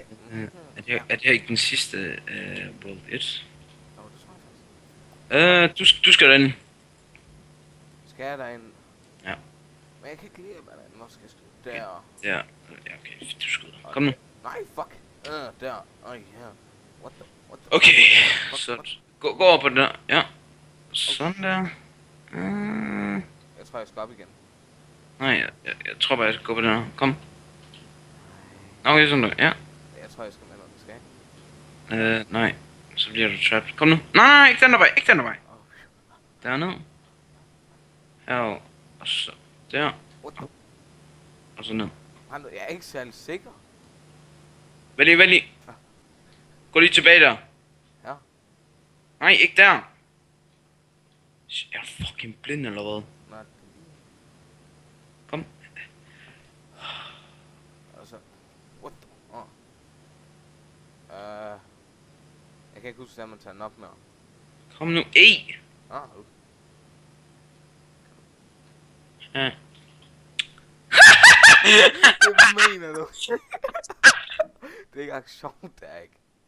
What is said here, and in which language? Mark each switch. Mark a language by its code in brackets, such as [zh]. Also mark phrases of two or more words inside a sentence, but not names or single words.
[da] Er det her ikke den sidste World 1? Jo, det tror jeg faktisk. Du skal derind. Skal jeg derind? Ja. Men jeg kan ikke lide, hvordan hvor skal jeg stå der? Ja, okay, du skyder. Kom nu. Nej, fuck. Der. Øj, her. [en] What the? [da] Okay, Fuck, så fuck. gå over på den der. Ja. Sådan der. Jeg tror, jeg skal op igen. Nej, jeg tror bare, jeg skal gå på den her. Kom. Okay, sådan der. Ja. Jeg tror, jeg skal med, når den skal. Nej. Så bliver du trapped. Kom nu. Nej, ikke den der vej. Ikke den der vej. Oh, Derned. Her. Og så der. [en] what the? [da] Og så ned. Brando, jeg er ikke særlig sikker. Vent lige. Gå lige tilbage der. Ja. Nej, ikke der. Jeg er fucking blind eller hvad? Nej. Kom. Altså, [en] what the? [da] Jeg kan ikke huske, at man tager den op med. Kom nu. Okay. Ja. Det mener du? Det er ikke engang sjovt, det er ikke.